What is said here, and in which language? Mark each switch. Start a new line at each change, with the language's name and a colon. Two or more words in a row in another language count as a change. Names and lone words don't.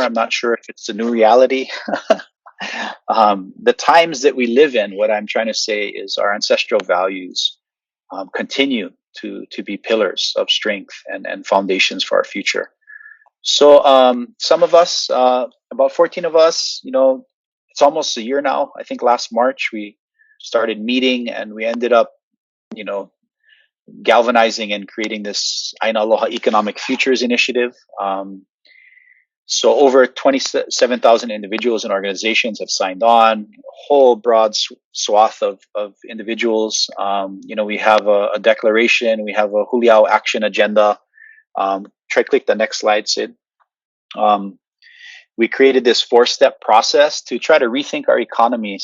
English: I'm not sure if it's a new reality. The times that we live in, what I'm trying to say is our ancestral values continue to be pillars of strength and foundations for our future. So some of us, about 14 of us, it's almost a year now. I think last March we started meeting, and we ended up, galvanizing and creating this ʻāina Aloha Economic Futures Initiative. So over 27,000 individuals and organizations have signed on, a whole broad swath of individuals. We have a declaration, we have a Huli action agenda. Click the next slide, Sid. We created this 4-step process to try to rethink our economy.